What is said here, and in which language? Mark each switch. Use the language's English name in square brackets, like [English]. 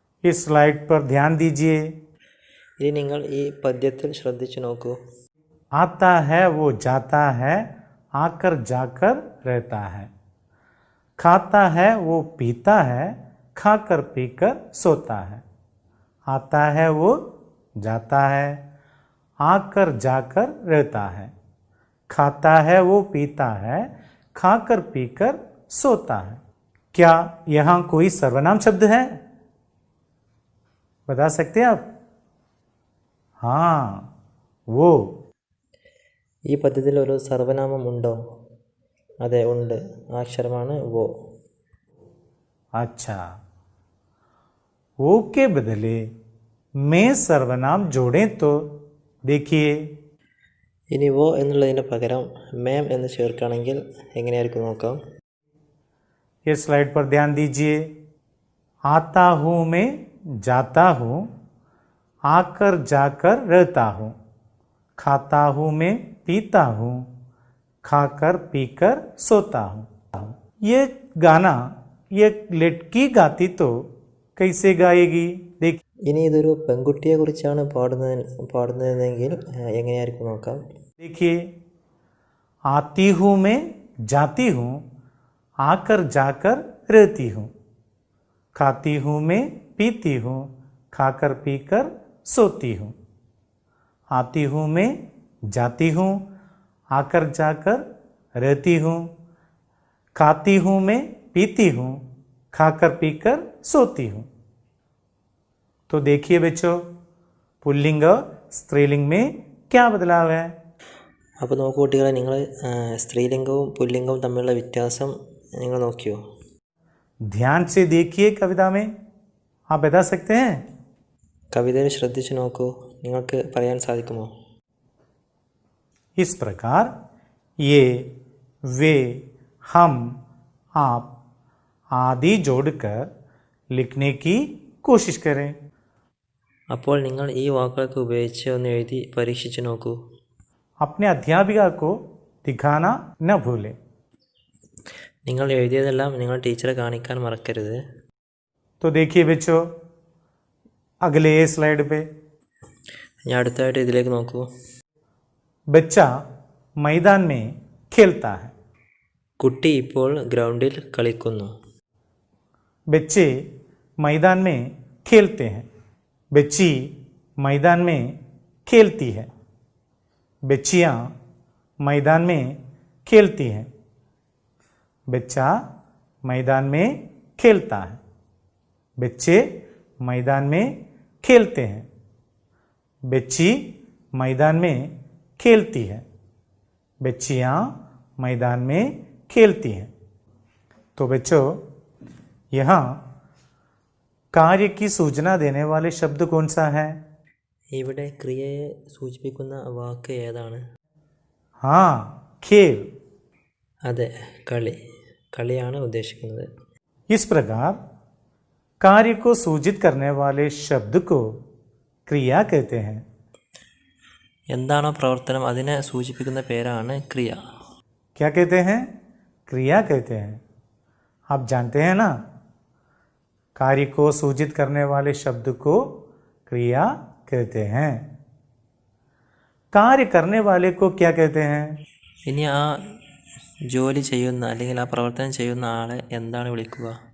[Hindi] इस स्लाइड पर ध्यान दीजिए. [Malayalam] ഇനി നിങ്ങൾ ഈ പദ്യത്തിൽ ശ്രദ്ധിച്ചു നോക്കൂ. [Hindi] आता है वो जाता है, आकर जाकर रहता है. खाता है वो पीता है, खाकर पीकर सोता है. आता है वो जाता है, आकर जाकर रहता है. खाता है वो पीता है, खाकर पीकर सोता है. क्या यहाँ कोई सर्वनाम शब्द है? बता सकते हैं आप? हाँ, वो. [Malayalam] ഈ പദ്യത്തിൽ ഒരു സർവനാമം ഉണ്ടോ? അതെ, ഉണ്ട്. ആ അക്ഷരമാണ് വോ. [Hindi] अच्छा, वो के बदले मैं सर्वनाम जोड़ें तो देखिए. [Malayalam] ഇനി വോ എന്നുള്ളതിന് പകരം മേം എന്ന് ചേർക്കുകയാണെങ്കിൽ എങ്ങനെയായിരിക്കും നോക്കാം. [Hindi] ये स्लाइड पर ध्यान दीजिए. आता हूँ मैं जाता हूँ, आकर जाकर रहता हूँ. खाता हूँ मैं पीता हूँ, खाकर पीकर सोता हूँ. ये गाना ये लड़की गाती तो कैसे गाएगी? देखिए. [Malayalam] ഇനി ഇതൊരു പെൺകുട്ടിയെക്കുറിച്ചാണ് പാടുന്നതെങ്കിൽ എങ്ങനെയായിരിക്കും നോക്കാം. [Hindi] देखिए. आती हूँ मैं जाती हूँ, आकर जाकर रहती हूँ. खाती हूँ मैं पीती हूँ, खाकर पीकर सोती हूँ. आती हूँ मैं जाती हूँ, आकर जाकर रहती हूँ. खाती हूँ मैं पीती हूँ, खाकर पीकर सोती हूँ. तो देखिए बच्चों, पुल्लिंग और स्त्रीलिंग में क्या बदलाव है? [Malayalam] അപ്പോൾ നോക്കൂ കുട്ടികളെ, നിങ്ങൾ സ്ത്രീലിംഗവും പുല്ലിംഗവും തമ്മിലുള്ള വ്യത്യാസം നിങ്ങൾ നോക്കിയോ? [Hindi] ध्यान से देखिए कविता में, आप बता सकते हैं? [Malayalam] കവിതയിൽ ശ്രദ്ധിച്ചു നോക്കൂ, നിങ്ങൾക്ക് പറയാൻ സാധിക്കുമോ? [Hindi] इस प्रकार ये, वे, हम, आप आदि जोड़कर लिखने की कोशिश करें। [Malayalam] അപ്പോൾ നിങ്ങൾ ഈ വാക്കുകളൊക്കെ ഉപയോഗിച്ച് ഒന്ന് എഴുതി പരീക്ഷിച്ച് നോക്കൂ. [Hindi] अपने अध्यापिका को दिखाना न भूलें। [Malayalam] നിങ്ങൾ എഴുതിയതെല്ലാം നിങ്ങൾ ടീച്ചറെ കാണിക്കാൻ മറക്കരുത്. [Hindi] तो देखिए बच्चों, अगले स्लाइड पे [Malayalam] ഞാൻ അടുത്തായിട്ട് ഇതിലേക്ക് നോക്കൂ. [Hindi] बच्चा मैदान में खेलता है। [Malayalam] കുട്ടി ഇപ്പോൾ ഗ്രൗണ്ടിൽ കളിക്കുന്നു. [Hindi] बच्चे मैदान में खेलते हैं। बच्ची मैदान में खेलती है। बच्चियाँ मैदान में खेलती हैं। बच्चा मैदान में खेलता है। बच्चे मैदान में खेलते हैं। बच्ची मैदान में खेलती है। बच्चियाँ मैदान में खेलती हैं। तो बच्चों, यहाँ कार्य की सूचना देने वाले शब्द कौन सा है? [Malayalam] ഇവിടെ ക്രിയയെ സൂചിപ്പിക്കുന്ന വാക്ക് ഏതാണ്? [Hindi] हाँ, खेल। [Malayalam] അതെ, കളിയാണ് ഉദ്ദേശിക്കുന്നത്. [Hindi] इस प्रकार कार्य को सूचित करने वाले शब्द को क्रिया कहते हैं। [Malayalam] എന്താണോ പ്രവർത്തനം അതിനെ സൂചിപ്പിക്കുന്ന പേരാണ് ക്രിയ. [Hindi] क्या कहते हैं? क्रिया कहते हैं। आप जानते हैं ना, कार्य को सूचित करने वाले शब्द को क्रिया कहते हैं। कार्य करने वाले को क्या कहते हैं? [Malayalam] ഇനി ആ ജോലി ചെയ്യുന്ന അല്ലെങ്കിൽ ആ പ്രവർത്തനം ചെയ്യുന്ന ആളെ എന്താണ് വിളിക്കുക?